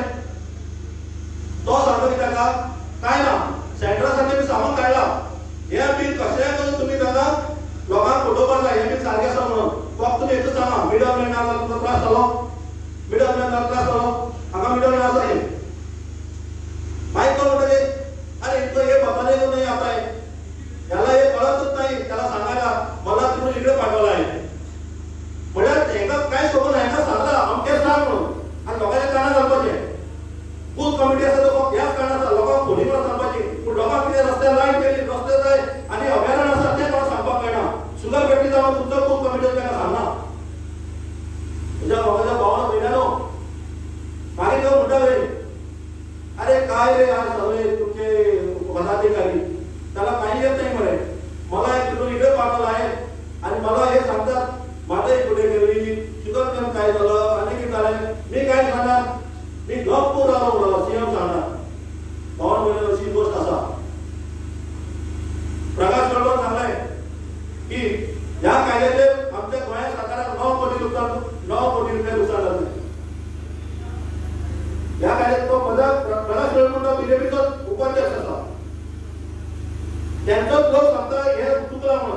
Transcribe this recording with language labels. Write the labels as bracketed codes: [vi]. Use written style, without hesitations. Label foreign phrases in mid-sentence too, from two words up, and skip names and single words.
[kok] तो सांगतो की ताका काय ना सेंट्रा सारकें सामान काडला हे बील कशेंय करून तुमी ताका लोकांक फटोवपाक जाय हे बील सारकें आसा म्हणून. फक्त तुमी एकच सांगा [en] middle man [kok] नाका तुमकां त्रास जालो [en] middle man [kok] नाका त्रास जालो हांगा [en] middle man [kok] आसा न्ही. [mr] मागीर तो म्हणटले अरे इतकं हे [hi] बताने को नहीं आता है [mr] याला हे कळतच नाही त्याला सांगायला मला तिकडून इकडे पाठवला आहे म्हटल्यार हेका काय सोबत हेका सांगता अमकेच सांग म्हणून आणि लोकांच्या कानार घालपाचे. [en] booth committee [kok] आसा तो फक्त ह्याच कारणाचा लोकांक फोनी मारून सांगपाची. पूण लोकांक कितें रस्त्यार लायट केली रस्ते जाय आनी अभयारण्य आसा तें कोणाक सांगपाक कळना. [en] sugar factory [kok] जावन तुमचो [en] booth committee [kok] ताका सांगना. म्हज्या भावान पळयल्यानो मागीर तो म्हणटाले [mr] अरे काय रे आज सगळे तुमचे पदाधिकारी त्याला काही येत नाही म्हणे मला एक तिकडून इकडे पाठवलं आहे आणि मला हे सांगतात माझाही पुढे गेली [en] sugar cane [mr] काय झालं आणि किती झालं मी काय सांगणार मी गप्प राहलो सीएम सांगणार. [kok] भावान पळयल्यार अशी गोष्ट आसा. प्रकाश गडकर सांगलाय की ह्या कायद्याचे आमच्या गोंया सरकाराक 9 कोटी रुपया नुकसान जातलें. ह्या कायद्यात तो प्रकाश गडकर बीजेपीचो उपाध्यक्ष आसा त्यांचोच लोक सांगता हे चुकला म्हणून.